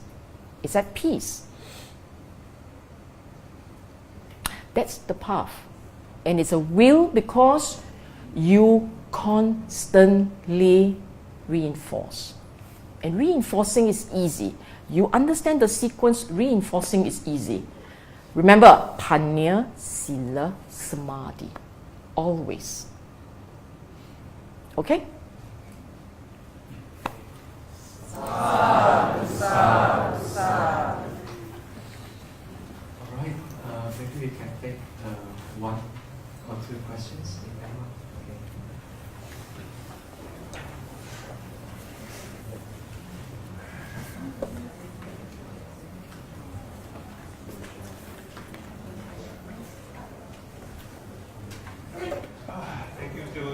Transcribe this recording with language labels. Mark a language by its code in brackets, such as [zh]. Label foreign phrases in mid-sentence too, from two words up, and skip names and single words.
[en] It's at peace. That's the path. And it's a will because you constantly reinforce. And reinforcing is easy. You understand the sequence, reinforcing is easy. Remember, [pi] Panya, Sila, Samadhi. [en] Always. Okay? [pi] Sadhu, sadhu, sadhu. [en] All right, maybe we can take one or two questions. Okay. Thank you, Sir.